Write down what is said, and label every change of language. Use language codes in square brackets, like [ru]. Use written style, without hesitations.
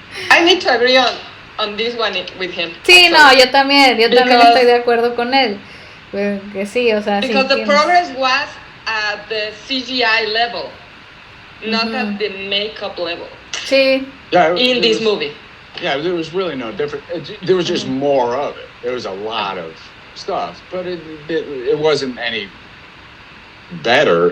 [en] I need to agree on this one with him. [es] Sí, no, yo también estoy de acuerdo con él. Que sí, o sea, [en] because [es] sí, [en] the progress was at the CGI level, not at the makeup level. [es] Sí. [en] Yeah, in this movie. Yeah, there was really no different. There was just more of it. There was a lot of stuff, but it wasn't any better.